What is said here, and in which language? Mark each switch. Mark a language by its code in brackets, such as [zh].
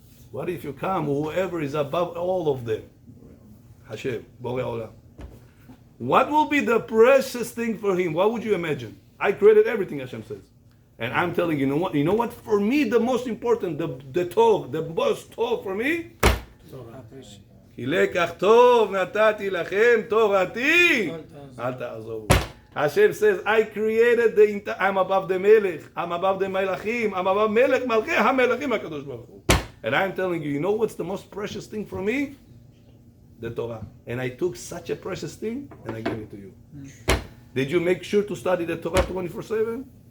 [en] What if you come whoever is above all of them? Hashem, Borei Olam. What will be the precious thing for him? What would you imagine? I created everything, Hashem says. And I'm telling you, you know what? For me, the most important, the tov, the most tov for me? [he] כי לקח טוב נתתי לכם תורתי אל תעזובו. [en] Hashem says, I created the entire, I'm above the Melech, I'm above the Melachim, I'm above Melech Malchei HaMelachim HaKadosh Baruch Hu. And I'm telling you, you know what's the most precious thing for me? The Torah. And I took such a precious thing and I gave it to you. Did you make sure to study the Torah 24/7?